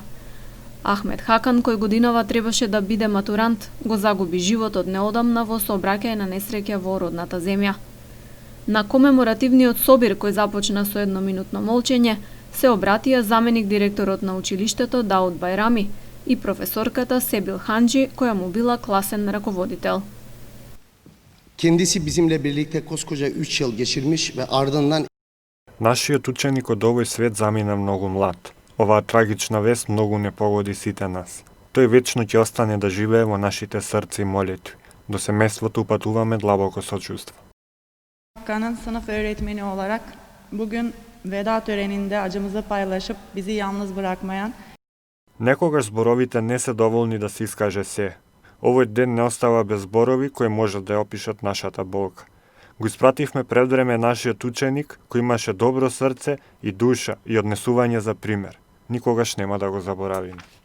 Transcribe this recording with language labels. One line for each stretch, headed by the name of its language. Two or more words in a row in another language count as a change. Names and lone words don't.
Macedonian: Ахмет Хакан, кој годинава требаше да биде матурант, го загуби животот неодамна во сообраќај на несреќа во родната земја. На комеморативниот собир кој започна со едноминутно молчење, се обратија заменик директорот на училиштето Дауд Байрами и професорката Себил Ханджи, која му била класен раководител.
Turkish: Kendisi bizimle birlikte koskoca 3 yıl geçirmiş ve ardından
Macedonian: Нашиот ученик од овој свет замина многу млад. Оваа трагична вест многу не погоди сите нас. Тој вечно ќе остане да живее во нашите срца и молитви. До семејството упатуваме длабоко сочувство.
Turkish: Hakka'nın sınıf öğretmeni olarak bugün veda töreninde acımızı paylaşıp bizi yalnız bırakmayan
Macedonian: Некогаш зборовите не се доволни да се искаже се. Овој ден не остава без зборови кои може да ја опишат нашата болка. Го испративме пред време нашиот ученик кој имаше добро срце и душа и однесување за пример. Никогаш нема да го заборавиме.